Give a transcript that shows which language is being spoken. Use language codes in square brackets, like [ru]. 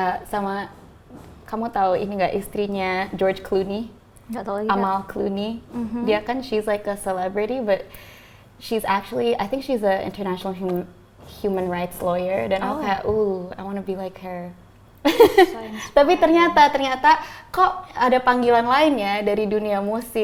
[id] Sama kamu tahu ini nggak, istrinya George Clooney, Nggak tahu lagi. Amal Clooney. Dia kan [en] she's like a celebrity, but she's actually, I think she's a international human rights lawyer. [id] Dan aku kayak, [en] I want to be like her. [id] Tapi ternyata kok ada panggilan lain ya dari dunia musik